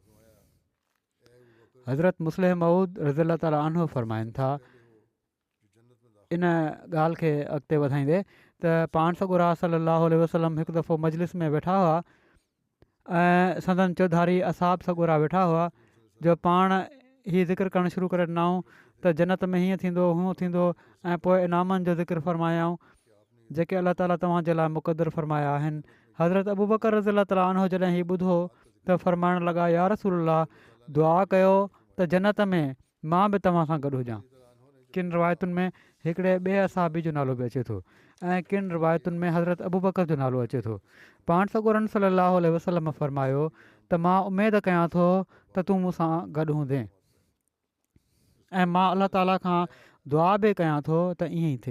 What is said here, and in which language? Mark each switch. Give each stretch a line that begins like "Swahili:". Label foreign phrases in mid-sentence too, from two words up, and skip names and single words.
Sindhi: हज़रत मुस्लिम मऊद
Arabic: رضي الله تعالى عنه
Sindhi: फ़रमाइनि था इन ॻाल्हि खे अॻिते वधाईंदे त पाण सॻोरा
Arabic: صلى الله عليه وسلم
Sindhi: हिकु दफ़ो मजलिस में वेठा हुआ ऐं संदन चौधारी असाब सॻोरा वेठा हुआ जो पाण हीअ ज़िक्र करणु शुरू करे ॾिनऊं त जन्नत में हीअं थींदो हूअं थींदो ऐं पोइ इनामनि जो ज़िक्र फ़रमायाऊं जेके अलाह ताला तव्हांजे लाइ मुक़दरु फ़रमाया आहिनि। हज़रत अबू बकर
Arabic: رضي الله تعالى عنه
Sindhi: जॾहिं हीअ ॿुधो त फ़रमाइण लॻा
Arabic: يا رسول الله
Sindhi: दुआ कयो त जन्नत में मां बि तव्हां सां गॾु हुजां। किन रिवायतुनि में हिकिड़े ॿिए असाबी जो नालो बि अचे थो ऐं किन रिवायतुनि में हज़रत अबू बकर जो नालो अचे थो। पाण सॻोरनि
Arabic: صلى الله عليه وسلم
Sindhi: फ़रमायो त मां उमेदु कयां थो त तूं मूंसां गॾु हूंदे ऐं मां अलाह ताला खां दुआ बि कयां थो त ईअं ई थिए।